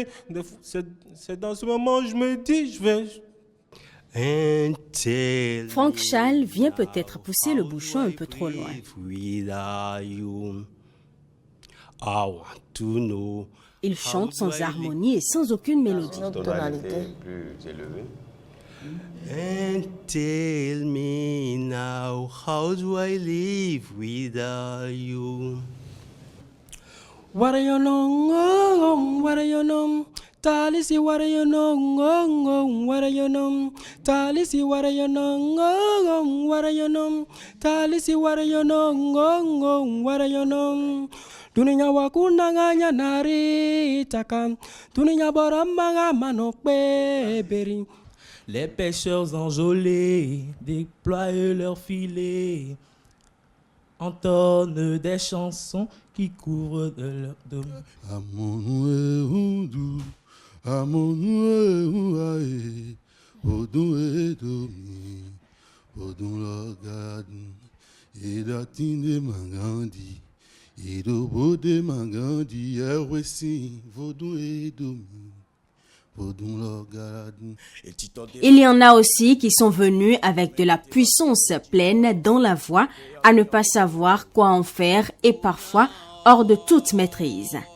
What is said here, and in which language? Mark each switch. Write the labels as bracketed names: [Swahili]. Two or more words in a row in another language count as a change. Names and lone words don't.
[French] C'est dans ce moment que je me dis, je vais... Franck Chal vient peut-être pousser le bouchon un peu trop loin. Il chante sans harmonie et sans aucune mélodie. Tonalité plus élevée. [English] And tell me now, how do I live without you? What do you know? What do you know? Talisi, what do you know? What do you know? Talisi, what do you know? What do you know? Talisi, what do you know? What do you know? Dunia wakuna nganya nari takam, dunia boramba manokbe beri. [French] Les pêcheurs enjolés déploient leurs filets, entonnent des chansons qui courent de leur dos. Il y en a aussi qui sont venus avec de la puissance pleine dans la voix, à ne pas savoir quoi en faire et parfois hors de toute maîtrise.